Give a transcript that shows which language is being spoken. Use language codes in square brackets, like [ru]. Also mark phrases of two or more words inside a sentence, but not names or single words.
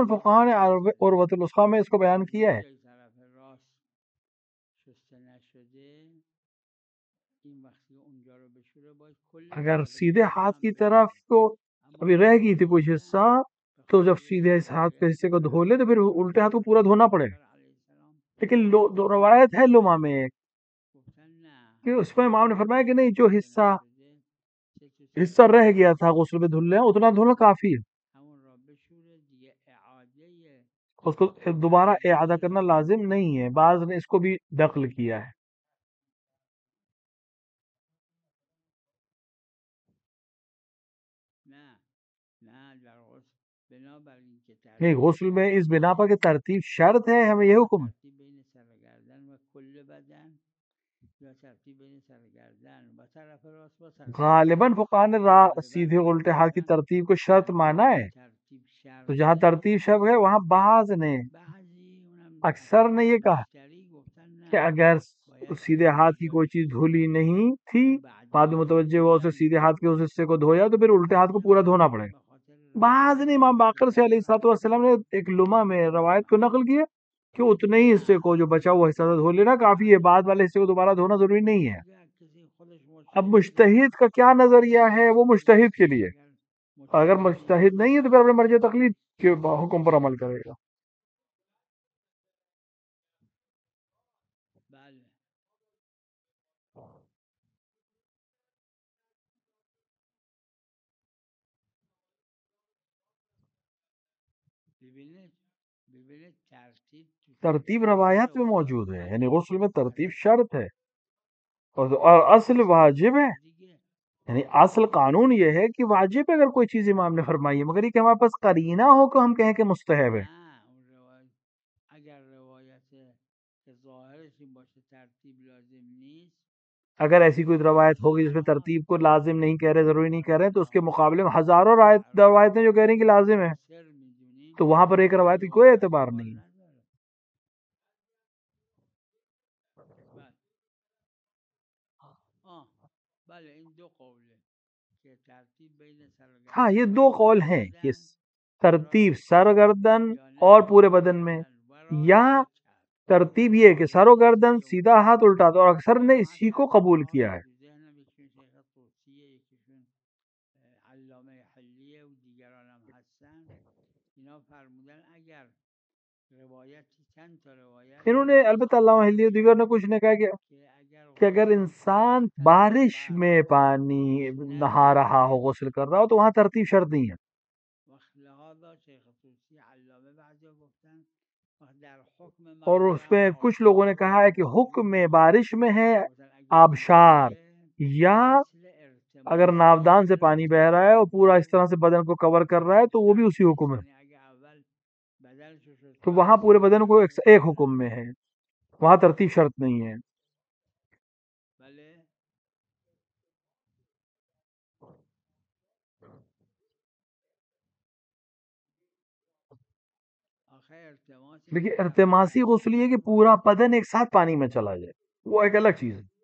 [ur] فقہا نے عروۃ الوثقی میں اس کو بیان کیا ہے. [fa] طرف راست شسته نشده این وقتی اونجا رو بشوره باید کل اگر بدن [ur] سیدھے ہاتھ کی [fa] بشوره. [ur] طرف کو [fa] اما [ur] ابھی رہ گئی تھی [fa] روایت [ur] کچھ حصہ، [fa] به [ur] تو جب [fa] خاطر [ur] سیدھے اس ہاتھ کے [fa] شفاعت [ur] حصے کو دھو لے تو پھر الٹے ہاتھ کو پورا دھونا پڑے. [fa] پیغمبر علیه السلام [ur] لیکن دو روایت ہے لمحہ میں ایک [fa] گفتن نه [ur] کہ [fa] همون [ur] اس میں امام نے فرمایا کہ نہیں، جو [fa] شسته نشده [ur] حصہ رہ گیا تھا غسل میں دھل لیں، اتنا دھونا کافی ہے. [fa] همون را بشوره دیگه اعاده [ur] اس کو دوبارہ اعادہ کرنا لازم نہیں ہے. بعض نے اس کو بھی نقل کیا ہے. [fa] نه نه در غسل بنابراین که [ur] نہیں، [fa] ترتیب [ur] غسل میں اس بنا پر [fa] شرطه [ur] کہ ترتیب شرط ہے، ہمیں یہ حکم ہے. [fa] ترتیب بین سر و گردن و کل بدن یا ترتیب بین سر و گردن و طرف راست و طرف غالباً چپ. [ur] فقہا نے [fa] غالباً [ur] سیدھے [fa] اینو [ur] الٹے ہاتھ کی [fa] گفتن [ur] ترتیب کو شرط مانا ہے. [fa] ترتیب [ur] تو جہاں [fa] شرطه. [ur] ترتیب شرط ہے وہاں بعض نے، [fa] بعضی اونم [ur] اکثر نے یہ کہا [fa] بیشتری گفتن [ur] کہ [fa] نه [ur] اگر [fa] باید [ur] سیدھے [fa] همون [ur] ہاتھ کی کوئی [fa] جایی [ur] چیز دھلی نہیں تھی، [fa] اون [ur] بعد [fa] بعدی [ur] میں [fa] رو [ur] متوجہ ہوا اسے [fa] میان [ur] سیدھے ہاتھ کے اس حصے کو دھویا تو پھر الٹے ہاتھ کو [fa] بعضی [ur] پورا دھونا [fa] علماء [ur] پڑے. [fa] به خاطر [ur] بعض نے امام باقر سے علیہ الصلوۃ والسلام نے ایک لمحہ میں روایت کو نقل کیا کہ اتنے ہی حصے کو جو بچا ہوا حصہ دھو لینا کافی ہے، بعد والے حصے کو دوبارہ دھونا ضروری نہیں ہے. [fa] اگر کسی خودش [ur] اب [fa] مجتهده [ur] مجتہد کا کیا نظریہ ہے وہ مجتہد کے لیے، [fa] اگر [ur] اگر [fa] مجتهد [ur] مجتہد [fa] نیست [ur] نہیں ہے تو پھر اپنے مرجع تقلید کے حکم پر عمل کرے گا. [fa] بله ببینید ترتیب تو [ur] ترتیب [fa] تمام [ur] روایت میں [fa] روایات [ur] موجود ہے، یعنی [fa] هست. [ur] غسل میں ترتیب [fa] فقط [ur] شرط ہے اور اصل واجب ہے. [fa] دیگه [ur] یعنی اصل قانون یہ ہے کہ واجب ہے اگر کوئی چیز امام نے فرمائی ہے، مگر یہ کہ ہمارے پاس قرینہ ہو کہ ہم کہیں کہ مستحب ہے. [fa] نه اون روایت اگر روایت که ظاهرش این باشه ترتیب لازم نیست [ur] اگر ایسی کوئی روایت ہوگی جس میں ترتیب کو لازم نہیں کہہ رہے، ضروری نہیں کہہ رہے، تو اس کے مقابلے میں ہزاروں روایتیں جو کہہ رہی ہیں کہ لازم ہے، [fa] مؤثر میدونیم [ur] تو وہاں پر ایک [fa] اون [ur] روایت کی کوئی [fa] روایت [ur] اعتبار [fa] اعتبار [ur] نہیں ہے. [fa] نداره. بله بله این دو قوله که ترتیب بین سر و [ur] ہاں، یہ [fa] گردن و [ur] دو [fa] کل [ur] قول ہیں کہ [fa] بدن [ur] ترتیب [fa] راست [ur] سر و گردن [fa] یا نه [ur] اور پورے [fa] کل [ur] بدن میں، [fa] بدن و راست [ur] یا [fa] یا چپ. [ur] ترتیب یہ کہ سر و گردن [fa] یکی [ur] سیدھا ہاتھ الٹا دو، اور اکثر نے اسی کو قبول کیا ہے. تو [fa] ذهنم یکیشون شیخ طوسیه یکیشون علامه حلیه و دیگران هم هستن. اینا فرمودن اگر روایتی چند تا روایت [ur] انہوں نے البتہ علامہ حلی دیگر نے کچھ نے کہا [fa] که [ur] کہ اگر انسان بارش میں پانی نہا رہا ہو، غسل کر رہا ہو، تو وہاں ترتیب شرط نہیں ہے. [fa] لہذا شیخ طوسی علامه بعضی گفتن در حکم [ur] اور اس میں کچھ لوگوں نے کہا ہے کہ حکم میں بارش میں ہے، [fa] مثلا اگر آبشار اینجوریه [ur] یا [fa] مثل [ur] اگر ناودان سے پانی بہ رہا ہے اور پورا اس طرح سے بدن کو کور کر رہا ہے تو وہ بھی اسی حکم ہے. [fa] یعنی اگه اول بدن شو [ur] تو وہاں پورے بدن کو ایک حکم میں ہے، وہاں ترتیب شرط نہیں ہے. [fa] بله آخه ارتماسی [ur] لیکن ارتماسی غسل یہ ہے کہ پورا بدن ایک ساتھ پانی میں چلا جائے، وہ ایک الگ چیز ہے.